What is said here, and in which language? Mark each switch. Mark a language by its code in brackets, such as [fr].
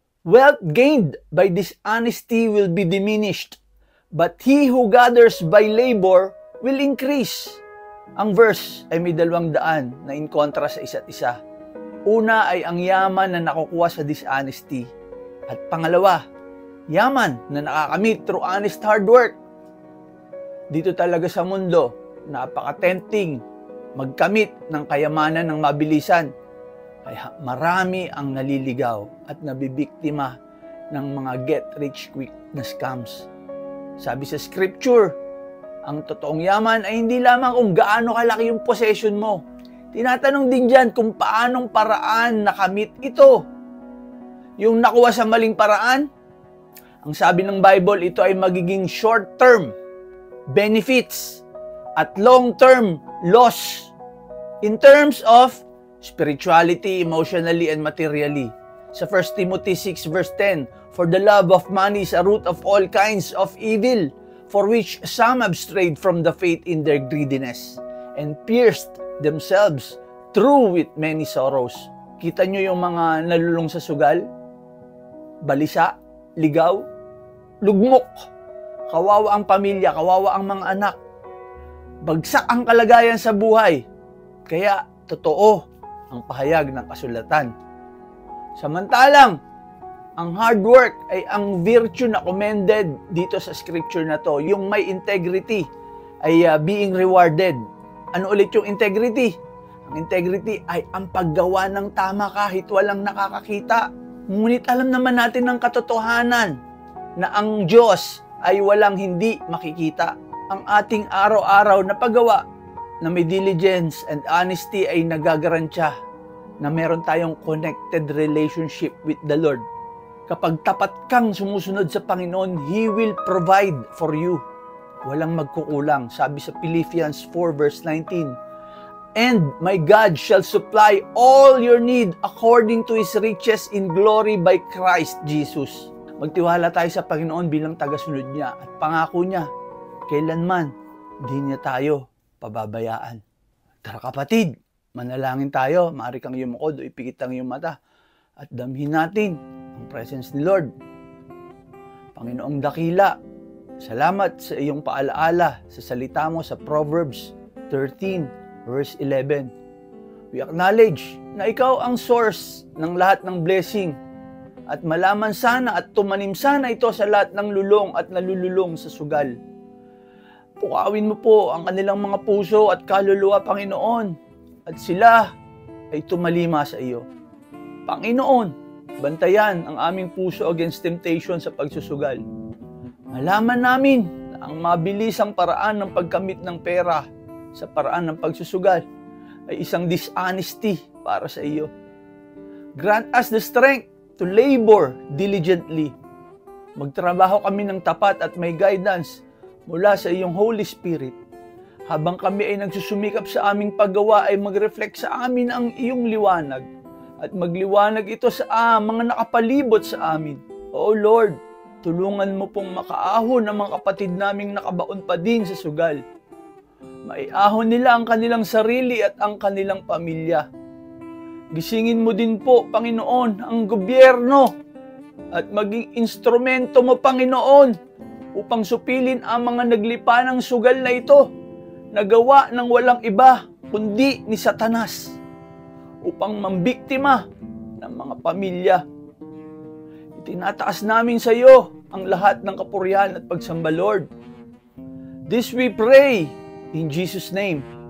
[en] Wealth gained by dishonesty will be diminished, but he who gathers by labor will increase. [tl] Ang verse ay may 200 na in kontra sa isa't isa. Una ay ang yaman na nakukuha sa dishonesty. At pangalawa, yaman na nakakamit [en] through honest hard work. [tl] Dito talaga sa mundo, napaka-tempting magkamit ng kayamanan ng mabilisan. Kaya marami ang naliligaw at nabibiktima ng mga get-rich-quick na scams. Sabi sa scripture, ang totoong yaman ay hindi lamang kung gaano kalaki yung possession mo. Tinatanong din dyan kung paanong paraan nakamit ito. Yung nakuha sa maling paraan, ang sabi ng Bible, ito ay magiging short-term benefits at long-term loss [en] in terms of spirituality, emotionally, and materially. Sa 1 Timothy 6 verse 10, for the love of money is a root of all kinds of evil, for which some have strayed from the faith in their greediness, and pierced themselves through with many sorrows. [tl] Kita nyo yung mga nalulung sa sugal? Balisa, ligaw, lugmok. Kawawa ang pamilya, kawawa ang mga anak. Bagsak ang kalagayan sa buhay. Kaya, totoo ang pahayag ng kasulatan. Samantalang, ang hard work ay ang virtue na commended dito sa scripture na to. Yung may integrity ay being rewarded. Ano ulit yung integrity? Ang integrity ay ang paggawa ng tama kahit walang nakakakita. Ngunit alam naman natin ng katotohanan na ang Diyos ay walang hindi makikita. Ang ating araw-araw na paggawa na may [en] diligence and honesty [tl] ay nagagarantya na meron tayong [en] connected relationship with the Lord. [tl] Kapag tapat kang sumusunod sa Panginoon, [en] He will provide for you. [tl] Walang magkukulang. [en] Sabi sa Philippians 4 verse 19, and my God shall supply all your need according to His riches in glory by Christ Jesus. [tl] Magtiwala tayo sa Panginoon bilang tagasunod niya at pangako niya, kailanman di niya tayo pababayaan. Tara kapatid, manalangin tayo. Maaari kang yumukod o ipikit ang iyong mata at damhin natin ang presence ni Lord. Panginoong dakila, salamat sa iyong paalaala sa salita mo sa Proverbs 13 verse 11. [en] We acknowledge [tl] na ikaw ang source ng lahat ng blessing at malaman sana at tumanim sana ito sa lahat ng lulong at nalululong sa sugal. Pukawin mo po ang kanilang mga puso at kaluluwa, Panginoon, at sila ay tumalima sa iyo. Panginoon, bantayan ang aming puso [en] against temptation [tl] sa pagsusugal. Malaman namin na ang mabilisang paraan ng pagkamit ng pera sa paraan ng pagsusugal ay isang dishonesty para sa iyo. [en] Grant us the strength to labor diligently. [tl] Magtrabaho kami ng tapat at may guidance mula sa iyong Holy Spirit. Habang kami ay nagsusumikap sa aming paggawa ay mag-reflect sa amin ang iyong liwanag at magliwanag ito sa mga nakapalibot sa amin. O Lord, tulungan mo pong makaahon ang mga kapatid naming nakabaon pa din sa sugal. Maiahon nila ang kanilang sarili at ang kanilang pamilya. Gisingin mo din po, Panginoon, ang gobyerno at maging instrumento mo, Panginoon, upang supilin ang mga naglipa ng sugal na ito, nagawa ng walang iba kundi ni Satanas, upang mambiktima ng mga pamilya. Itinataas namin sa iyo ang lahat ng kapurihan at pagsamba, Lord. [en] This we pray in Jesus' name.